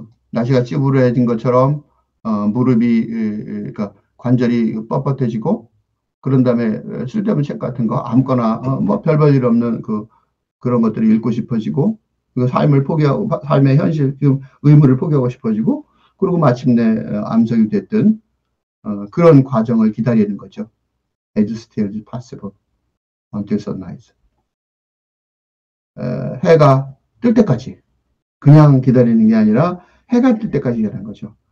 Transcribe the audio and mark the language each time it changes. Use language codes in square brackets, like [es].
[ko] 날씨가 찌부러진 것처럼 무릎이 그러니까 관절이 뻣뻣해지고 그런 다음에 쓸데없는 책 같은 거 아무거나 뭐 별 볼 일 없는 그런 것들을 읽고 싶어지고 삶을 포기하고 삶의 현실 지금 의무를 포기하고 싶어지고 그리고 마침내 암석이 됐던 그런 과정을 기다리는 거죠. [en] As still as possible until sunrise. [ko] 해가 뜰 때까지 그냥 기다리는 게 아니라 해가 뜰 때까지 기다리는 거죠.